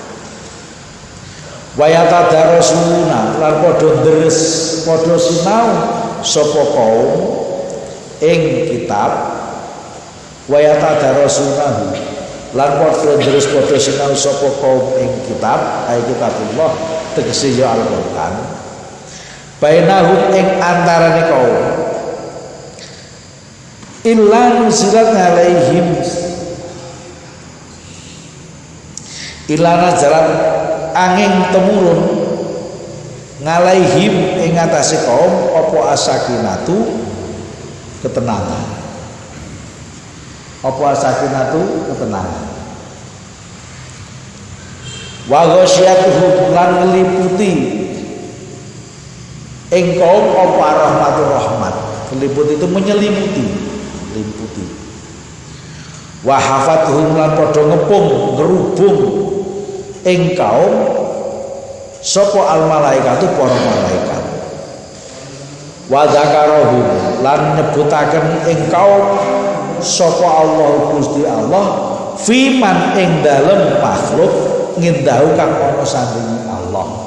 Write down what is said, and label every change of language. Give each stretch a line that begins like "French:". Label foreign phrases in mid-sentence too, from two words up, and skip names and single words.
Arabic: ويتدارسون
Javanese: lan padha deres padha sinau sapa kaum ing kitab
Arabic: ويتدارسون
Javanese: lan padha deres padha sinau sapa kaum ing kitab
Arabic: أي كتاب الله
Javanese: tegese ya Al-Qur'an bainahum ing antarane kaum
Arabic: إلا نزلت عليهم إلا نزلت
Javanese: angin temurun ngalaihim ing atase kaum apa asakinatu ketenangan. Apa sakinatu? Ketenangan.
Arabic: وغشيتهم
Javanese: lan ngeliputi ing kaum apa rahmatur rahmat.
Indonesian: Meliput itu menyelimuti, meliputi.
Arabic: وحفتهم
Javanese: lan padha ngepung, ngerubung ing kaum sapa
Arabic: الملائكة
Javanese: para malaikat.
Arabic: وذكره
Javanese: lan nyebutaken ing kaum sapa Allah Gusti Allah fiman ing dalem makhluk ngindahu kang ana sandinge Allah.